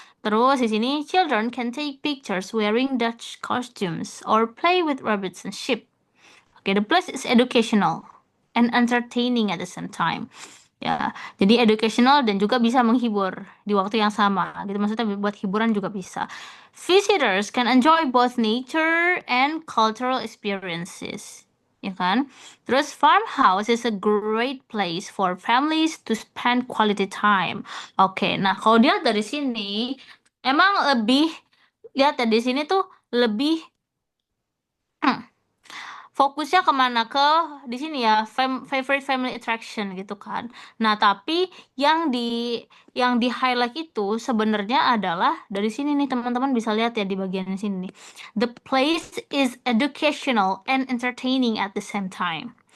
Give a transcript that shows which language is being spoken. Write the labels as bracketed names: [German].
[Indonesian] Terus di sini [English] children can take pictures wearing Dutch costumes or play with rabbits and sheep. Okay, the place is educational and entertaining at the same time. [Indonesian] Ya, jadi educational dan juga bisa menghibur di waktu yang sama. Gitu maksudnya buat hiburan juga bisa. [English] Visitors can enjoy both nature and cultural experiences. [Indonesian] Ya kan? Terus [English] farmhouse is a great place for families to spend quality time. [Indonesian] Oke, nah kalau dilihat dari sini emang lebih lihat ya di sini tuh lebih fokusnya kemana ke di sini ya [English] favorite family attraction [Indonesian] gitu kan. Nah tapi yang di highlight itu sebenarnya adalah dari sini nih teman-teman bisa lihat ya di bagian sini nih. [English] The place is educational and entertaining at the same time.